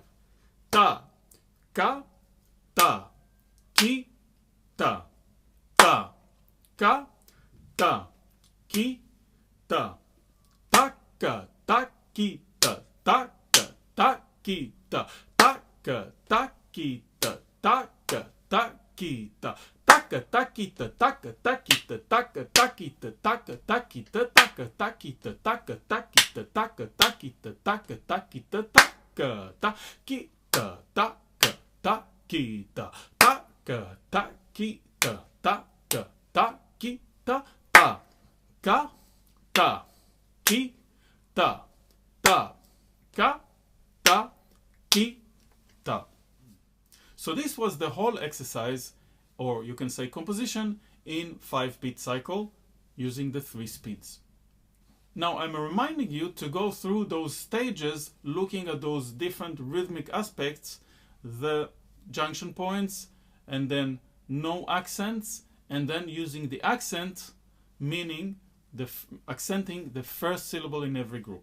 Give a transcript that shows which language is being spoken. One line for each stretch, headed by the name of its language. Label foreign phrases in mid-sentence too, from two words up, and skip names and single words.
English: Ta, ka, ta, ki, ta, ta, ka, ta, ki, ta, ta, ka, ta, ki, ta, ta, ka, ta, ki, ta, ta, ka, ta, ki, ta, ta, ka, ta, ki, ta, taka takita taka takita taka takita taka takita taka takita taka takita taka takita taka takita taka takita taka takita taka takita taka takita ta ka ta ki ta ta ka ta ki ta. So this was the whole exercise, or you can say composition, in 5-beat cycle using the 3 speeds. Now I'm reminding you to go through those stages, looking at those different rhythmic aspects, the junction points, and then no accents, and then using the accent, meaning accenting the first syllable in every group.